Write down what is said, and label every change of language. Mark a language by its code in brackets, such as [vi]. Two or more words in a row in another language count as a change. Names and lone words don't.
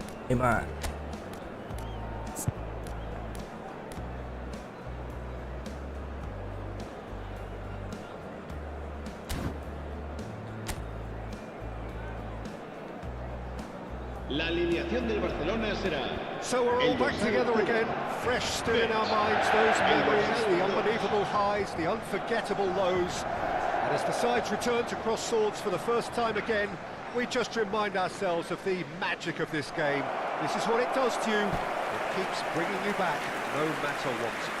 [ms] Hebat. [es] La alineación del Barcelona será. [en] So we're all back together again, fresh still in our minds, those memories, the unbelievable highs, the unforgettable lows. And as the sides return to cross swords for the first time again, we just remind ourselves of the magic of this game. This is what it does to you. It keeps bringing you back, no matter what.